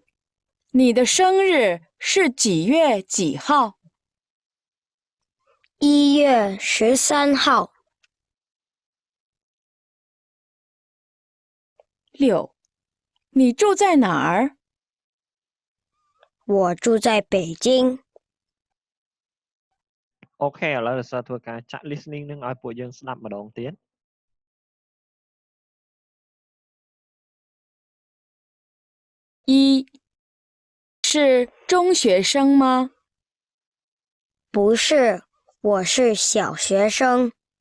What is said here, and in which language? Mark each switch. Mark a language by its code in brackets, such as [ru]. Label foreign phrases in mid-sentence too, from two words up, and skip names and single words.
[zh] 你的生日是几月几号 1月13号。 6. 你住在哪儿？我住在北京。 [km] អូខេឥឡូវលោកសិស្សធ្វើការចាក់ listening នឹងឲ្យពួកយើងស្ដាប់ម្ដងទៀត [zh] 1. 是中学生吗？不是，我是小学生。